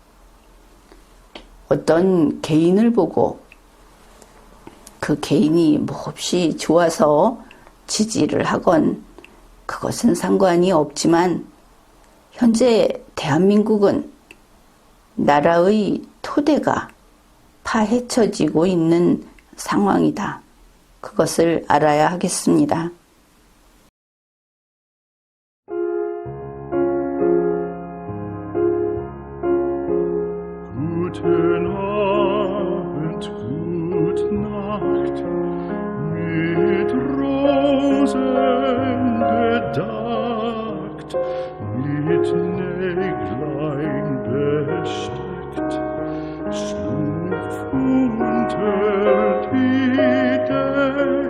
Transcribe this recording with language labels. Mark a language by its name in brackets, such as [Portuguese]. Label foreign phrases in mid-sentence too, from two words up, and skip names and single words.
[Korean] 어떤 개인을 보고 그 개인이 몹시 좋아서 지지를 하건 그것은 상관이 없지만, 현재 대한민국은 나라의 토대가 파헤쳐지고 있는 상황이다. 그것을 알아야 하겠습니다. [German] Guten Abend, gute Nacht, mit Rosen bedeckt, mit Näglein besteckt, schlupf unter die Deck.